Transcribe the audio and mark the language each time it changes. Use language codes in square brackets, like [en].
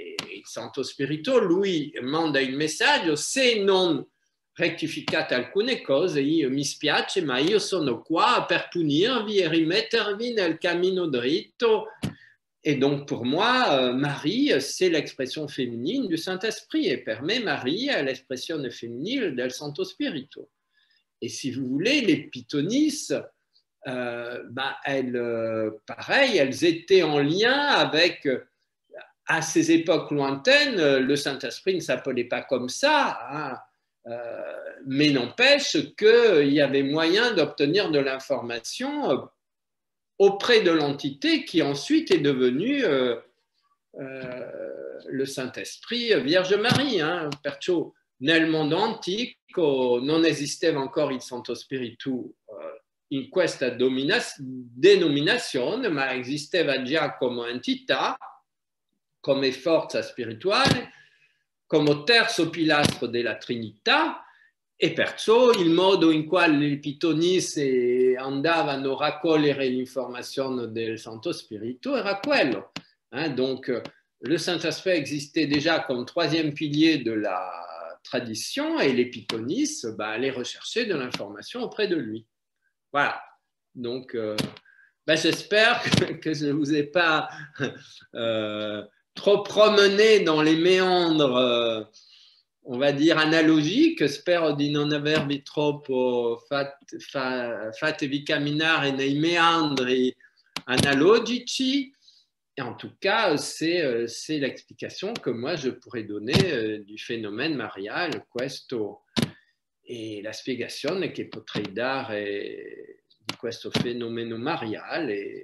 [it] Il Santo Spirito, lui, manda il messaggio, se non rectificate alcune cose, io mi spiace, ma io sono qua per punirvi e rimettervi nel cammino dritto. [fr] Et donc, pour moi, Marie, c'est l'expression féminine du Saint-Esprit. [it] Et per me, Marie è l'espressione femminile del Santo Spirito. [fr] Et si vous voulez, les pythonisses, pareil, elles étaient en lien avec, à ces époques lointaines, le Saint-Esprit ne s'appelait pas comme ça, hein, mais n'empêche qu'il y avait moyen d'obtenir de l'information auprès de l'entité qui ensuite est devenue le Saint-Esprit Vierge Marie. Hein. [it] Perciò nel mondo antico non esisteva ancora il Santo Spirito in questa denominazione, ma esisteva già come entità, come forza spirituale, come terzo pilastro della Trinità, e perciò il modo in quale le pitonisse andavano a raccogliere l'informazione del Santo Spirito era quello. Hein? [fr] Donc, le Saint-Esprit existait déjà comme troisième pilier de la tradition, et les pythonisses allaient rechercher de l'information auprès de lui. Voilà. Donc, j'espère que je ne vous ai pas trop promené dans les méandres, on va dire, analogiques. [it] Spero di non avervi troppo fatevi camminare nei meandri analogici. [fr] Et en tout cas, c'est l'explication que moi je pourrais donner du phénomène mariale, [it] questo, e la spiegazione che potrei dare di questo fenomeno mariale.